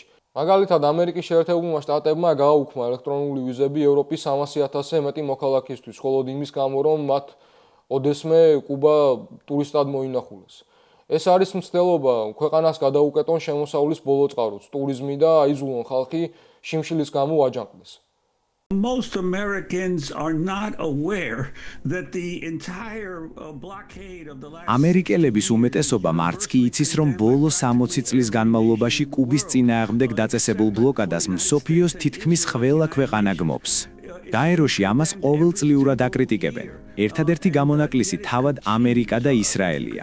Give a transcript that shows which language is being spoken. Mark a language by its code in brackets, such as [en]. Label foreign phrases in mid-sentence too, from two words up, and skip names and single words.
[ka] მაგალითად, ამერიკის შეერთებულმა შტატებმა გააუქმა ელექტრონული ვიზები ევროპის 300,000-ზე მეტი მოქალაქისთვის, მხოლოდ იმის გამო, რომ მათ ოდესმე კუბა ტურისტად მოინახულეს. ეს არის მცდელობა ქვეყანას გადაუკეტონ შემოსავლის ბოლო წყაროც, ტურიზმი და აიზულონ ხალხი შიმშილის გამო აჯანყდეს. [en] Most Americans are not aware that the entire blockade of the last [ka] ამერიკელების უმეტესობა მარც კი იცის, რომ ბოლო 60 წლის განმავლობაში კუბის წინააღმდეგ დაწესებულ ბლოკადას მსოფლიოს თითქმის ყველა ქვეყანა გმობს. გაეროში ამას ყოველწლიურად აკრიტიკებენ. ერთადერთი გამონაკლისი თავად ამერიკა და ისრაელია.